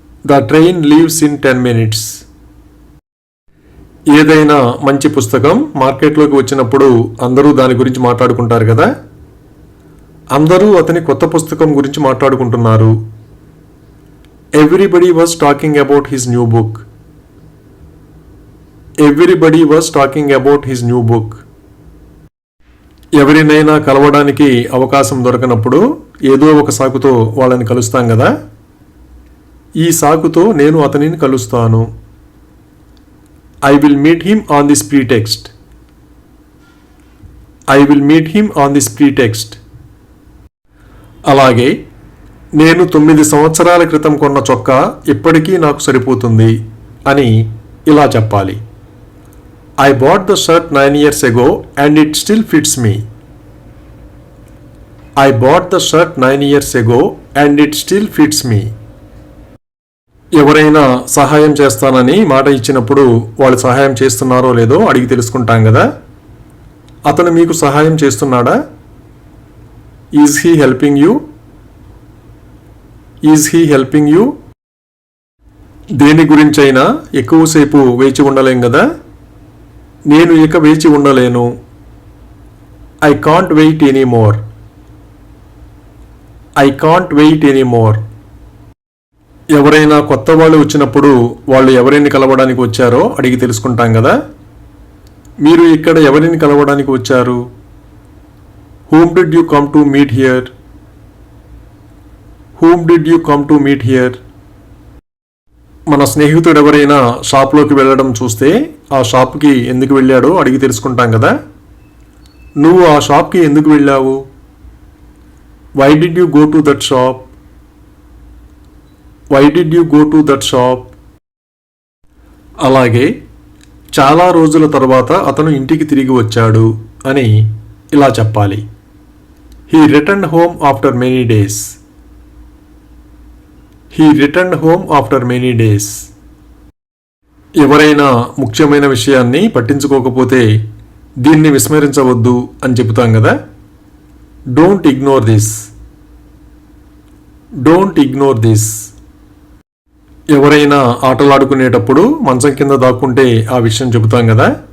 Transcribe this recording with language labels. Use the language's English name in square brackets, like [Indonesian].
[English] The train leaves in 10 minutes. [Telugu] ఏదైనా మంచి పుస్తకం మార్కెట్లోకి వచ్చినప్పుడు అందరూ దాని గురించి మాట్లాడుకుంటారు కదా. అందరూ అతని కొత్త పుస్తకం గురించి మాట్లాడుకుంటున్నారు. [English] Everybody was talking about his new book. Everybody was talking about his new book. [Telugu] ఎవరినైనా కలవడానికి అవకాశం దొరకనప్పుడు ఏదో ఒక సాకుతో వాళ్ళని కలుస్తాం కదా. ఈ సాకుతో నేను అతనిని కలుస్తాను. [English] I will meet him on this pretext. I will meet him on this pretext. [Telugu] అలాగే నేను 9 సంవత్సరాల క్రితం కొన్న చొక్కా ఇప్పటికీ నాకు సరిపోతుంది అని ఇలా చెప్పాలి. [English] I bought the shirt 9 years ago and it still fits me. I bought the shirt 9 years ago and it still fits me. [Telugu] ఎవరైనా సహాయం చేస్తానని మాట ఇచ్చినప్పుడు వాళ్ళు సహాయం చేస్తున్నారో లేదో అడిగి తెలుసుకుంటాం కదా. అతను మీకు సహాయం చేస్తున్నాడా? [English] Is he helping you? Is he helping you? [Telugu] దేని గురించైనా ఎక్కువసేపు వేచి ఉండలేం కదా. నేను ఇక వేచి ఉండలేను. [English] I can't wait anymore. I can't wait anymore. [Telugu] ఎవరైనా కొత్త వాళ్ళు వచ్చినప్పుడు వాళ్ళు ఎవరిని కలవడానికి వచ్చారో అడిగి తెలుసుకుంటాం కదా. మీరు ఇక్కడ ఎవరిని కలవడానికి వచ్చారు? [English] Whom did you come to meet here? Whom did you come to meet here? [Telugu] మన స్నేహితుడు ఎవరైనా షాప్లోకి వెళ్ళడం చూస్తే ఆ షాప్కి ఎందుకు వెళ్ళాడో అడిగి తెలుసుకుంటాం కదా. నువ్వు ఆ షాప్కి ఎందుకు వెళ్ళావు? [English] Why did you go to that shop? Why did you go to that shop? [Telugu] అలాగే చాలా రోజుల తర్వాత అతను ఇంటికి తిరిగి వచ్చాడు అని ఇలా చెప్పాలి. [English] He returned home after many days. He returned home after many days. [Telugu] ఎవరైనా ముఖ్యమైన విషయాన్ని పట్టించుకోకపోతే దీన్ని విస్మరించవద్దు అని చెబుతాం కదా. [English] Don't ignore this. Don't ignore this. [Telugu] ఎవరైనా ఆటలాడుకునేటప్పుడు మంచం కింద దాక్కుంటే ఆ విషయం చెబుతాం కదా.